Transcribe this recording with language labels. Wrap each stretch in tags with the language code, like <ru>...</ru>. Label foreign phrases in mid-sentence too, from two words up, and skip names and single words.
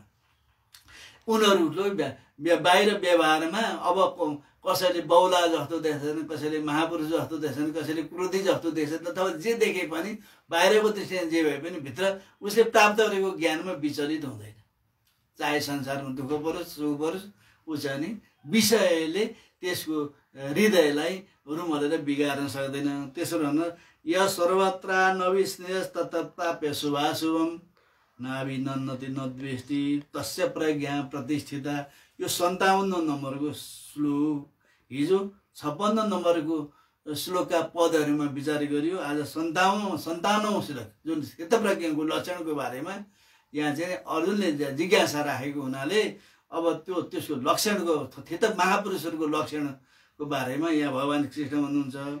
<ne>उनीहरू बाहिर व्यवहारमा अब कसैले बौला जस्तो देख्छन्, कसैले महापुरुष जस्तो देख्छन्, कसैले क्रोधी जस्तो देख्छन्, अथवा जे देखे पनि बाहिरको दृष्टिमा जे भए पनि भित्र उसले प्राप्त गरेको ज्ञानमा विचलित हुँदैन। चाहे संसारमा दुःख परोस् सुख परोस्, ऊ चाहिँ नि विषयले त्यसको हृदयलाई रुमलेर बिगार्न सक्दैन। त्यसो भन्न</ne> <sa>य सर्वत्र नविस्नेहस्तत्ताप्य शुभाशुभम नाभिनन्नति नद्वेष्टि तस्य प्रज्ञा प्रतिष्ठिता।</sa> <ne>यो 57 नम्बरको श्लोक, हिजो 56 नम्बरको श्लोकका पदहरूमा विचार गरियो। आज 57औं श्लोक जुन स्थितप्रज्ञको लक्षणको बारेमा यहाँ चाहिँ अर्जुनले जिज्ञासा राखेको हुनाले अब त्यसको लक्षणको थित महापुरुषहरूको लक्षणको बारेमा यहाँ भगवान कृष्ण भन्नुहुन्छ।</ne>